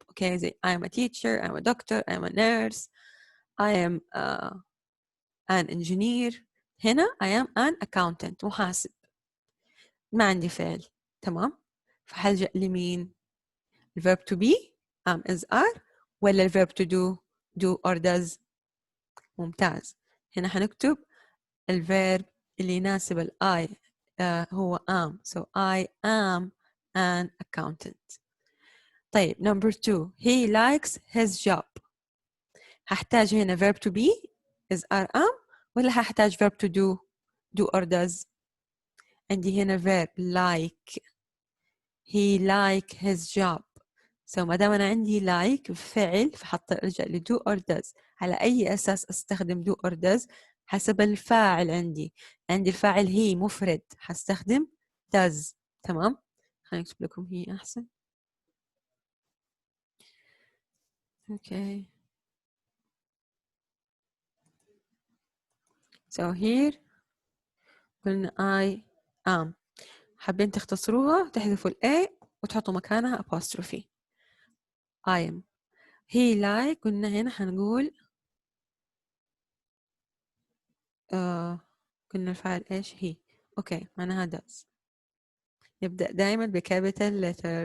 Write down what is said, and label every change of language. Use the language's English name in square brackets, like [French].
[English] Okay, I am a teacher, I'm a doctor, I'm a nurse, I am an engineer. [Arabic] هنا [English] I am an accountant, محاسب. [Arabic] ما عندي فعل. [English] تمام؟ فحلجأ لمين؟ الverb to be am is are ولا الverb to do or does. [Arabic] ممتاز. هنا حنكتب الverb اللي يناسب ال I هو am. [English] So I am an accountant. طيب number 2, he likes his job. [Arabic] هحتاج هنا [English] verb to be is are am ولا هحتاج verb to do or does. [Arabic] عندي هنا verb like. [English] he like his job. [Arabic] So ما دام أنا عندي like فعل فحط أرجع ل do or does. على أي أساس أستخدم do or does؟ حسب الفاعل. عندي الفاعل هي مفرد حستخدم does. تمام؟ خليني أكتب لكم هي أحسن. [English] Okay. So here قلنا I am. [Arabic] حابين تختصروها تحذفوا ال A وتحطوا مكانها apostrophe. [English] I am. [Arabic] he like قلنا هنا حنقول قلنا الفاعل إيش هي. أوكي معناها [English] does. [Arabic] يبدأ دائما بكابيتال لتر.